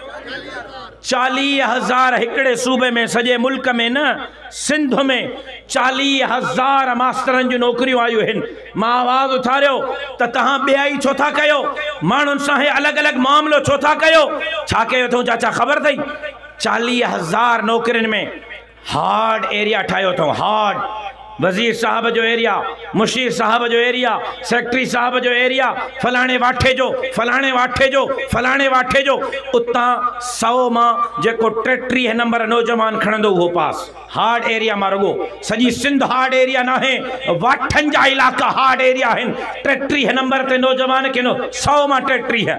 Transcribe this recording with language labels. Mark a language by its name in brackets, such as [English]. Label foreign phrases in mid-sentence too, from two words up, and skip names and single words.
[Sindhi] 40,000 हिकिड़े सूबे में, सॼे मुल्क में न, सिंध में 40,000 मास्तरनि जूं नौकरियूं आयूं आहिनि। मां आवाज़ उथारियो त तव्हां ॿियाई छो था कयो? माण्हुनि सां अलॻि अलॻि मामिलो छो था कयो? छा कयो अथऊं चाचा ख़बर अथई? 40,000 नौकरियुनि में [English] hard area [Sindhi] ठाहियो अथऊं। हार्ड वज़ीर साहब जो एरिया, मुशीर साहब जो एरिया, सेक्रेटरी साहब जो एरिया, फलाणे वाठे जो, फलाणे वाठे जो, फलाणे वाठे जो। उतां 100 मां जेको 33 नंबर नौजवान खणंदो उहो पास। [English] hard area [Sindhi] मां रुगो सॼी सिंध [English] hard area [Sindhi] न आहे, वाठनि जा इलाइक़ा [English] hard area [Sindhi] आहिनि। 33 नंबर ते नौजवान किनो 100 मां 33।